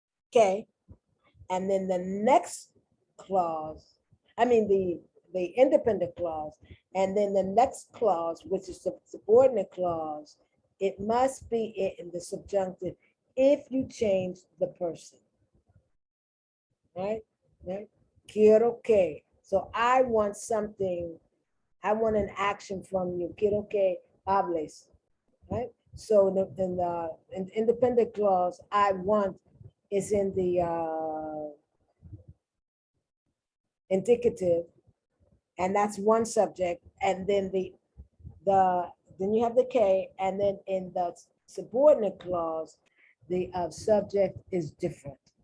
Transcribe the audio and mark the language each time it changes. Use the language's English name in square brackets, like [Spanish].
[English] okay, and then the next clause, I mean the independent clause, and then the next clause, which is the subordinate clause, it must be in the subjunctive if you change the person, right? Right? [Spanish] Quiero que. [English] So I want something, I want an action from you. [Spanish] Quiero que hables, right? [English] So in the independent clause, I want is in the indicative, and that's one subject, and then then you have the K, and then in the subordinate clause, the subject is different.